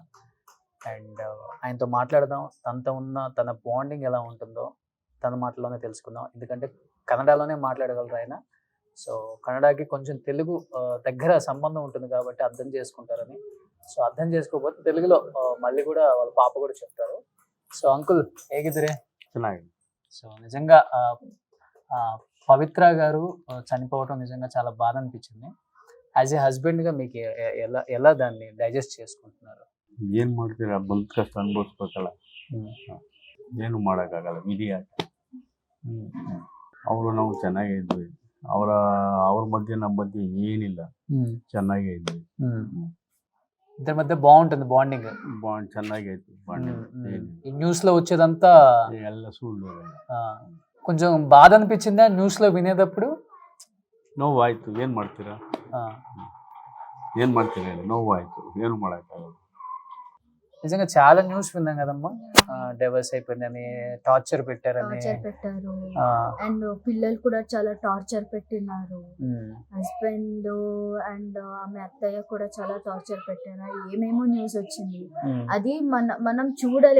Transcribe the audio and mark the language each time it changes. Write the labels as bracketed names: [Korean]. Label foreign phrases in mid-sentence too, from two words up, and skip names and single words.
[Telugu] అండ్ ఆయనతో మాట్లాడదాం, తనతో ఉన్న తన బాండింగ్ ఎలా ఉంటుందో తన మాటలోనే తెలుసుకుందాం. ఎందుకంటే కన్నడలోనే మాట్లాడగలరు ఆయన. సో కన్నడకి కొంచెం తెలుగు దగ్గర సంబంధం ఉంటుంది కాబట్టి అర్థం చేసుకుంటారని. సో అర్థం చేసుకోకపోతే తెలుగులో మళ్ళీ కూడా వాళ్ళ పాప కూడా చెప్తారు. [English] so uncle [Kannada] ಹೇಗಿದ್ದೀರಿ? ಚೆನ್ನಾಗಿದೆ. [Telugu] సో నిజంగా పవిత్ర గారు చనిపోవటం నిజంగా చాలా బాధ అనిపించింది. [English] as a [Telugu] హస్బెండ్గా మీకు ఎలా ఎలా దాన్ని డైజెస్ట్ చేసుకుంటున్నారు? [Kannada] ಏನು ಮಾಡ್ತೀರಾ, ಬಂದ ಕಷ್ಟ ಅನುಭವಿಸ್ಬೇಕಲ್ಲ, ಏನು ಮಾಡೋಕ್ಕಾಗಲ್ಲ, ವಿಧಿ ಆಟ. ಅವರು ನಾವು ಚೆನ್ನಾಗೇ ಇದ್ವಿ. ಅವ್ರ ಮಧ್ಯೆ ನಮ್ಮ ಮಧ್ಯೆ ಏನಿಲ್ಲ, ಚೆನ್ನಾಗೇ ಇದ್ವಿ. [Telugu] ఇద్దరి మధ్య బాగుంటుంది బాండింగ్. [Kannada] ಬಾಂಡ್ ಚೆನ್ನಾಗೇ ಇತ್ತು. [Telugu] ఈ న్యూస్ లో వచ్చేదంతా [Kannada] ಎಲ್ಲ ಸುಳ್ಳು. [Telugu] కొంచెం బాధ అనిపించిందా న్యూస్ లో వినేటప్పుడు? [Kannada] ನೋವಾಯ್ತು. ಏನು ಮಾಡ್ತೀರಾ, ನೋವಾಯ್ತು, ಏನು ಮಾಡೋಕ್ಕಾಗಲ್ಲ. [Telugu] నిజంగా చాలా న్యూస్ విన్నాం కదమ్మా. డైవర్స్ అయిపోయిందని, టార్చర్ పెట్టారని. అండ్ పిల్లలు కూడా చాలా టార్చర్ పెట్టినారు. [English] husband and [Telugu] ఆమె అత్తయ్య కూడా చాలా టార్చర్ పెట్టారు. ఏమేమో న్యూస్ వచ్చింది. అది మనం చూడాలి.